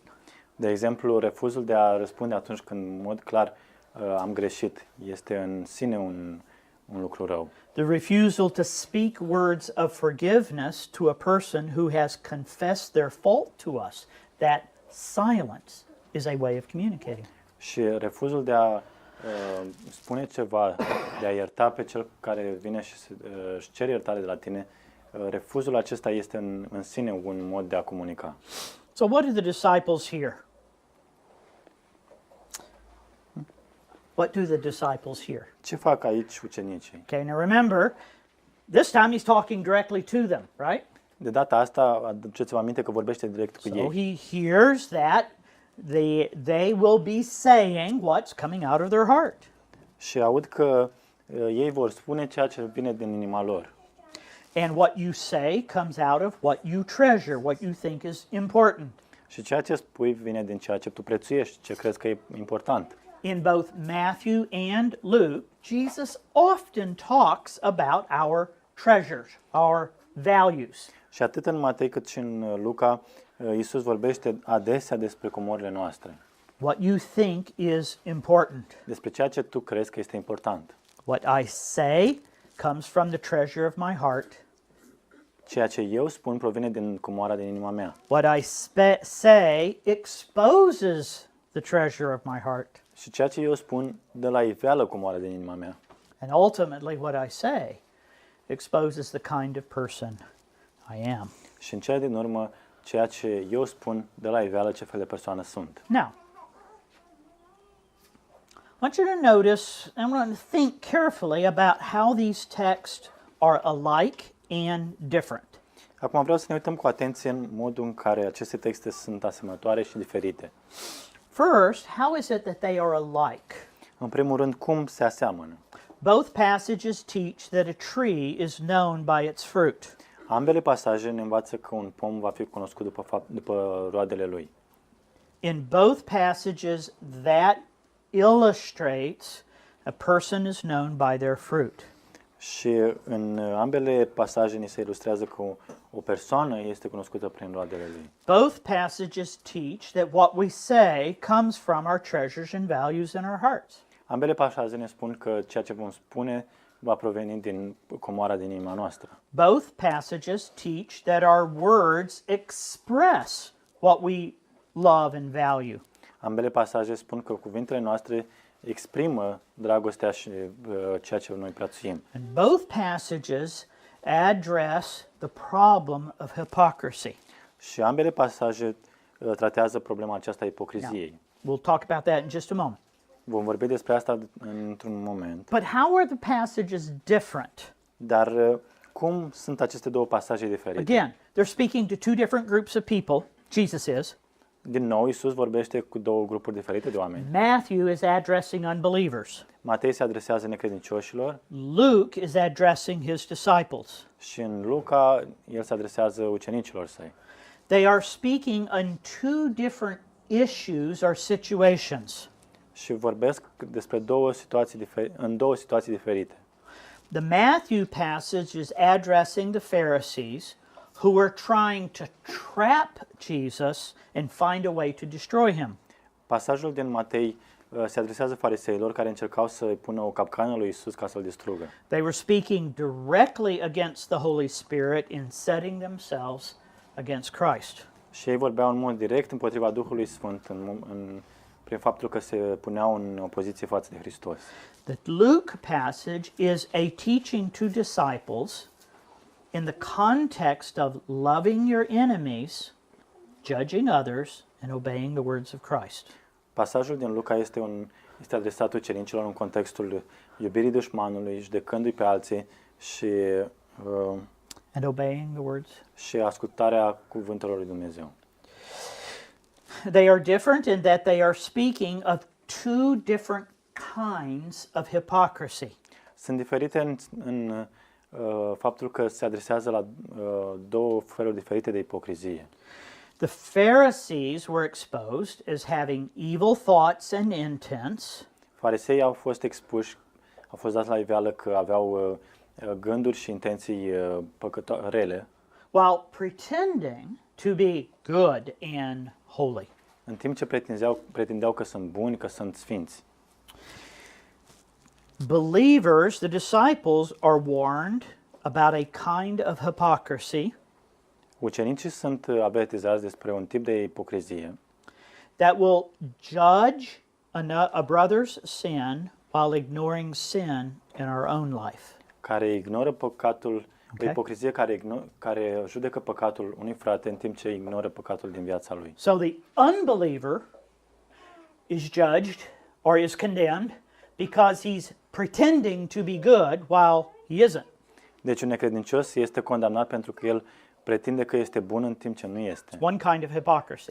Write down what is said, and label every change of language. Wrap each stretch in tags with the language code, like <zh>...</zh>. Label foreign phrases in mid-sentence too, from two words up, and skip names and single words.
<ro>De exemplu, refuzul de a răspunde atunci când în mod clar am greșit este în sine un lucru rău.</ro> <en>The refusal to speak words of forgiveness to a person who has confessed their fault to us, that silence is a way of communicating.</en> <ro>Și refuzul de a spune ceva, de a ierta pe cel care vine și își cere iertare de la tine, refuzul acesta este în sine un mod de a comunica.</ro> <en>So what do the disciples hear? What do the disciples hear?</en> <ro>Ce fac aici ucenicii?</ro> <en>Okay, now remember, this time he's talking directly to them, right?</en> <ro>De data asta, aduceți-vă aminte că vorbește direct cu</ro> <en>So</en> <ro>ei.</ro> <en>he hears that they will be saying what's coming out of their heart.</en> <ro>Și aud că ei vor spune ceea ce vine din inima lor.</ro> <en>And what you say comes out of what you treasure, what you think is important.</en> <ro>Și ceea ce spui vine din ceea ce tu prețuiești, ce crezi că e important.</ro> <en>In both Matthew and Luke, Jesus often talks about our treasures, our values.</en> <ro>Și atât în Matei cât și în Luca, Iisus vorbește adesea despre comorile noastre,</ro> <en>What you think is important.</en> <ro>despre ceea ce tu crezi că este important.</ro> <en>What I say comes from the treasure of my heart.</en> <ro>Ceea ce eu spun provine din comoara din inima mea.</ro> <en>What I say exposes the treasure of my heart.</en> <ro>Și ceea ce eu spun dă la iveală comoara din inima mea.</ro> <en>And ultimately, what I say exposes the kind of person I am.</en> <ro>Și în cea din urmă, ceea ce eu spun dă la iveală ce fel de persoană sunt.</ro> <en>Now, I want you to notice and want to think carefully about how these texts are alike and different.</en> <ro>Acum vreau să ne uităm cu atenție în modul în care aceste texte sunt asemănătoare și diferite.</ro> <en>First, how is it that they are alike?</en> <ro>În primul rând, cum se aseamănă?</ro> <en>Both passages teach that a tree is known by its fruit.</en> <ro>Ambele pasaje ne învață că un pom va fi cunoscut după roadele lui.</ro> <en>In both passages, that illustrates a person is known by their fruit.</en> <ro>Și în ambele pasaje ni se ilustrează că o persoană este cunoscută prin roadele lui.</ro> <en>Both passages teach that what we say comes from our treasures and values in our hearts.</en> <ro>Ambele pasaje ne spun că ceea ce vom spune va proveni din comoara din inima noastră.</ro> <en>Both passages teach that our words express what we love and value.</en> <ro>Ambele pasaje spun că cuvintele noastre exprimă dragostea și ceea ce noi prețuim.</ro> <en>And both passages address the problem of hypocrisy.</en> <ro>Și ambele pasaje tratează problema aceasta a ipocriziei.</ro> <en>We'll talk about that in just a moment.</en> <ro>Vom vorbi despre asta într-un moment.</ro> <en>But how are the passages different?</en> <ro>Dar cum sunt aceste două pasaje diferite?</ro> <en>Again, they're speaking to two different groups of people. Jesus is.</en> <ro>Din nou, Iisus vorbește cu două grupuri diferite de oameni.</ro> <en>Matthew is addressing unbelievers.</en> <ro>Matei se adresează necredincioșilor</ro> <en>Luke is addressing his disciples.</en> <ro>și în Luca el se adresează ucenicilor săi.</ro> <en>They are speaking on two different issues or situations.</en> <ro>Și vorbesc despre două situații diferite.</ro> <en>The Matthew passage is addressing the Pharisees who were trying to trap Jesus and find a way to destroy him.</en> <ro>Pasajul din Matei se adresează fariseilor care încercau să pună o capcană lui Isus ca să-l distrugă.</ro> <en>They were speaking directly against the Holy Spirit in setting themselves against Christ.</en> <ro>Și ei vorbeau în mod direct împotriva Duhului Sfânt prin faptul că se puneau în opoziție față de Hristos.</ro> <en>The Luke passage is a teaching to disciples in the context of loving your enemies, judging others, and obeying the words of Christ.</en> <ro>Pasajul din Luca este adresat ucenicilor în contextul iubirii dușmanului, judecându-i pe alții</ro> <en>And obeying the words.</en> <ro>și ascultarea cuvintelor lui Dumnezeu.</ro> <en>They are different in that they are speaking of two different kinds of hypocrisy.</en> <ro>Sunt diferite în faptul că se adresează la două feluri diferite de ipocrizie.</ro> <en>The Pharisees were exposed as having evil thoughts and intents,</en> <ro>Fariseii au fost expuși, au fost dați la iveală că aveau gânduri și intenții rele,</ro> <en>while pretending to be good and holy.</en> <ro>în timp ce pretindeau că sunt buni, că sunt sfinți.</ro> <en>Believers, the disciples, are warned about a kind of hypocrisy</en> <ro>Ucenicii sunt avertizați despre un tip de ipocrizie</ro> <en>that will judge a brother's sin while ignoring sin in our own life.</en> <ro>care ignoră păcatul,</ro> <en>Okay.</en> <ro>o ipocrizie care judecă păcatul unui frate în timp ce ignoră păcatul din viața lui.</ro> <en>So the unbeliever is judged or is condemned because he's pretending to be good while he isn't.</en> <ro>Deci un necredincios este condamnat pentru că el pretinde că este bun în timp ce nu este.</ro> <en>One kind of hypocrisy.</en>